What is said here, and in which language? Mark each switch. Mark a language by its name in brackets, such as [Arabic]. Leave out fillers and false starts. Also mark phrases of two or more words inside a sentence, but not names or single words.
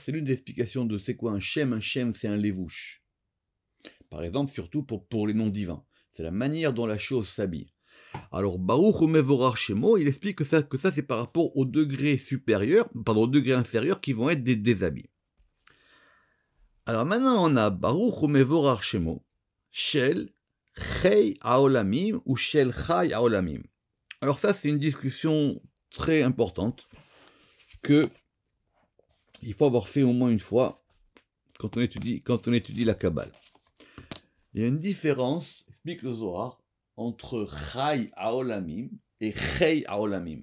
[French] C'est l'une des explications de c'est quoi un shem. Un shem, c'est un levouche. Par exemple, surtout pour les noms divins. C'est la manière dont la chose s'habille. Alors, [Hebrew] ברוך הוא ומבורך שמו, [French] il explique que ça c'est par rapport au degré inférieur qui vont être des habits. Alors maintenant, on a [Hebrew] ברוך הוא ומבורך שמו, של חיי העולמים [French] ou [Hebrew] של חי העולמים. [French] Alors ça, c'est une discussion très importante que il faut avoir fait au moins une fois quand on étudie la Kabbale. Il y a une différence, explique le Zohar, entre [Hebrew] חי העולמים [French] et [Hebrew] חיי העולמים.